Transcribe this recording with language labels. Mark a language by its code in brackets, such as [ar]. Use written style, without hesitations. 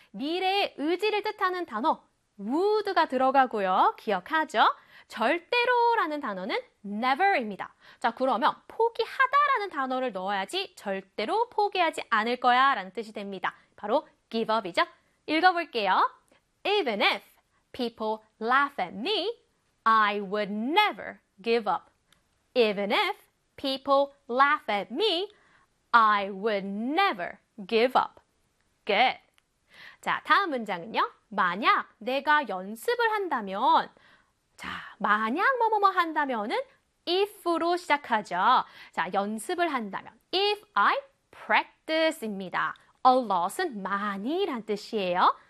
[ko] 미래의 의지를 뜻하는 단어 would가 들어가고요. 기억하죠? 절대로라는 단어는 never입니다. 자, 그러면 포기하다라는 단어를 넣어야지 절대로 포기하지 않을 거야 라는 뜻이 됩니다. 바로 give up이죠? 읽어볼게요. [en] Even if people laugh at me, I would never give up. Even if people laugh at me, I would never give up. [ko] Good. 자, 다음 문장은요. 만약 내가 연습을 한다면, 자, 만약 뭐뭐뭐 한다면은 if로 시작하죠. 자, 연습을 한다면 [en] if I practice [ko] 입니다. A lot은 많이란 뜻이에요.